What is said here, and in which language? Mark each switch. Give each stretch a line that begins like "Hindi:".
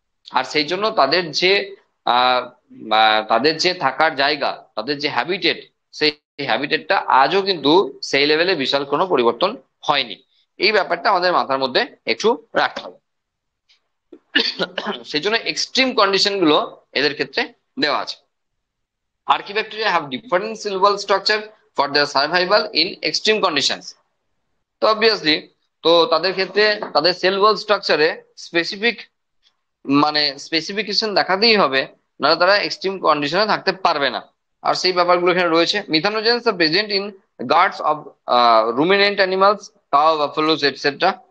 Bangla: আর সেই জন্য তাদের যে আহ তাদের যে থাকার জায়গা, তাদের যে হ্যাবিটেট, সেই হ্যাবিটেটটা আজও কিন্তু সেই লেভেলে বিশাল কোনো পরিবর্তন হয়নি। এই ব্যাপারটা আমাদের মাথার মধ্যে একটু রাখতে হবে। সেই জন্য এক্সট্রিম কন্ডিশন গুলো এদের ক্ষেত্রে দেওয়া আছে।
English: Archaebacteria have different cell wall structure for their survival in extreme conditions.
Bangla: তো অবভিয়াসলি, তো তাদের ক্ষেত্রে তাদের সেল ওয়াল স্ট্রাকচারে স্পেসিফিক মানে স্পেসিফিকেশন দেখাতেই হবে, নাহলে তারা এক্সট্রিম কন্ডিশনে থাকতে পারবে না। আর সেই ব্যাপারগুলো এখানে রয়েছে।
English: Methanogens are present in guts of ruminant animals, cow, buffaloes etcetera.